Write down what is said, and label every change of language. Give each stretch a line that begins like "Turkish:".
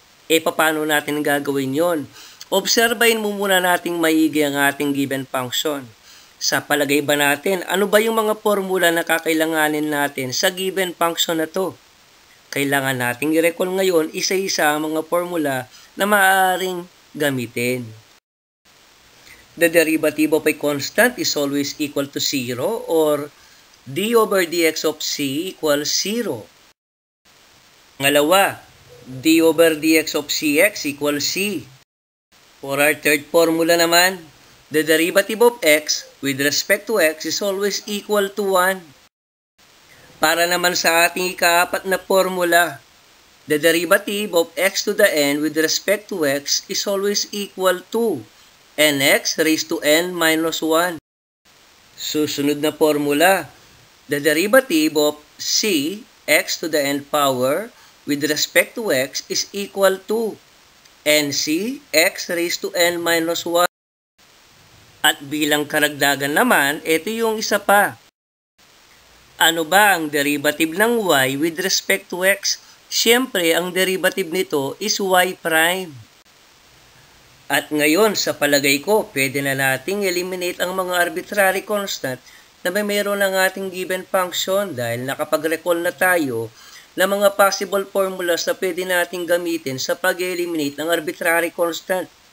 Filipino: Paano natin gagawin yon? Obserbahin mo muna nating maigi ang ating given function. Sa palagay ba natin, ano ba yung mga formula na kakailanganin natin sa given function na to? Kailangan nating i-recall ngayon isa-isa ang mga formula na maaaring gamitin.
English: The derivative of a constant is always equal to 0 or d over dx of c equals 0.
Filipino: Ngalawa, d over dx of cx equals c.
English: For our third formula naman, the derivative of x with respect to x is always equal to 1.
Filipino: Para naman sa ating ikaapat na formula,
English: the derivative of x to the n with respect to x is always equal to nx raised to n minus 1.
Filipino: Susunod na formula,
English: the derivative of c x to the n power with respect to x is equal to NC x raised to n minus 1.
Filipino: At bilang karagdagan naman, ito yung isa pa. Ano ba ang derivative ng y with respect to x? Siyempre, ang derivative nito is y prime. At ngayon, sa palagay ko, pwede na nating eliminate ang mga arbitrary constant na may meron ng ating given function dahil nakapag-recall na tayo ng mga possible formulas na pwede nating gamitin sa pag-eliminate ng arbitrary constant.